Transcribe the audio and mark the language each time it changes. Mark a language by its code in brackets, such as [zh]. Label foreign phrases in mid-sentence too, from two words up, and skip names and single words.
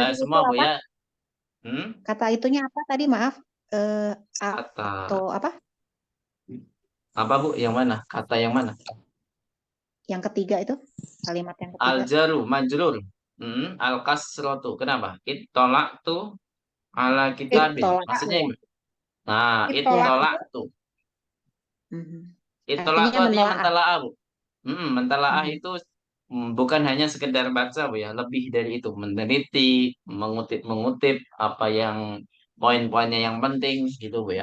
[id] bahas tadi semua, itu Bu apa? ya. Kata itunya apa tadi? Maaf. Kata Atau apa? apa, Bu? Yang mana? Kata yang mana? Yang ketiga itu? Kalimat yang ketiga. [ar] Al-jaru, majrur. Al-kasrotu. Kenapa? Ittola'tu ala kitabin. [id] Ittola'tu. Maksudnya gimana? Nah, Ittola'tu. ittola'tu. Mhm. Ittola'tu Artinya artinya mentelaah. mentalaah, Bu. Mentalaah Mhm. itu bukan hanya sekedar baca, Bu ya. Lebih dari itu. Meneliti, mengutip apa yang poin-poinnya yang penting gitu, Bu ya.